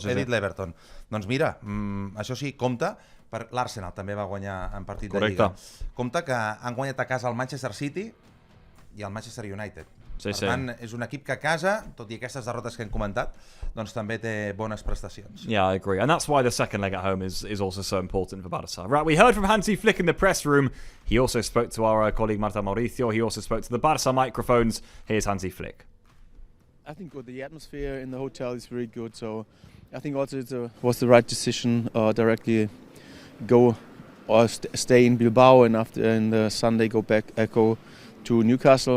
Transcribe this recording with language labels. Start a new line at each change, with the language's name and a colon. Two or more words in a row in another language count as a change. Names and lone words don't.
Catalan: dos. He dit l'Everton. Doncs mira, això sí, compte, l'Arsenal també va guanyar en partit de Lliga. Compte que han guanyat a casa el Manchester City i el Manchester United. Per tant, és un equip que a casa, tot i aquestes derrotes que hem comentat, doncs també té bones prestacions.
English: Yeah, I agree. And that's why the second leg at home is also so important for Barça. Right, we heard from Hansi Flick in the press room. He also spoke to our colleague Marta Mauricio. He also spoke to the Barça microphones. Here's Hansi Flick. I think the atmosphere in the hotel is very good, so I think also it was the right decision directly go or stay in Bilbao and after in the Sunday go to Newcastle.